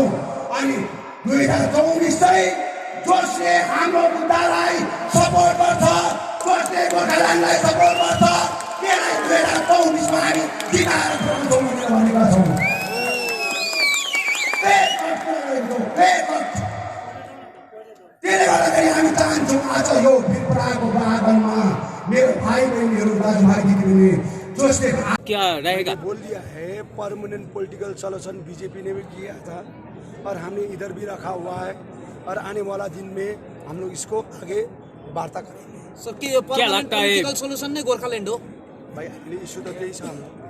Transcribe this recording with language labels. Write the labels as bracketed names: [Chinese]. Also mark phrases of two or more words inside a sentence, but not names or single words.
[Nepali] अनि 2024 चाहिँ जसले हाम्रो मुद्दालाई सपोर्ट गर्छ, जसले गोर्खाल्यान्डलाई सपोर्ट गर्छ, त्यसलाई 2024 मा हामी जिताएर पुऱ्याउँछौँ भनेका छौँ। त्यसले गर्दाखेरि हामी चाहन्छौँ आज यो वीरपाडाको बागनमा मेरो भाइ बहिनीहरू, दाजुभाइ दिदीबहिनी जसले [Hindi] क्या रहेगा बोल दिया है। [English] permanent political solution [Hindi] बीजेपी ने भी किया था और हमने इधर भी रखा हुआ है और आने वाला दिन में हम लोग इसको आगे वार्ता करेंगे। सर क्या लगता है [English] political solution [Hindi] नहीं गोरखालैंड हो भाई अगले इशू तो यही हम